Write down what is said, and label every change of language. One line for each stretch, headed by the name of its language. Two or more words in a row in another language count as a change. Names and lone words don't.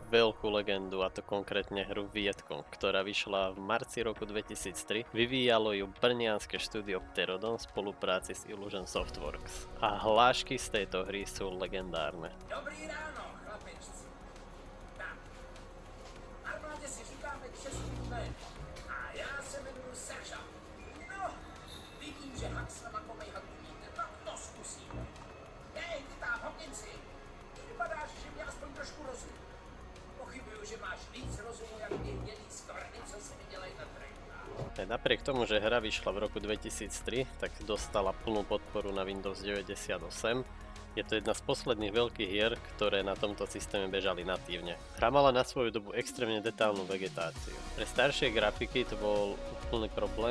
Slovak: veľkú legendu, a to konkrétne hru Vietcong, ktorá vyšla v marci roku 2003. Vyvíjalo ju brnianske štúdio Pterodon v spolupráci s Illusion Softworks. A hlášky z tejto hry sú legendárne.
Czech: Dobrý ráno, chlapečci. Tak, armádě si říkáme český jméno. A já se jmenuji Serža. No, vidím, že hak s nama komejhat umíte, tak to zkusíme. Hej, ty tam, hopinci. Vypadáš, že mě aspoň trošku rozum. Pochybuju, že máš víc rozumu, jak ty hnědý skvrny, co se mi dělají na trejkách.
Slovak: Napriek tomu, že hra vyšla v roku 2003, tak dostala plnú podporu na Windows 98. Je to jedna z posledných veľkých hier, ktoré na tomto systéme bežali natívne. Hra mala na svoju dobu extrémne detailnú vegetáciu. Pre staršie grafiky to bol úplný problém.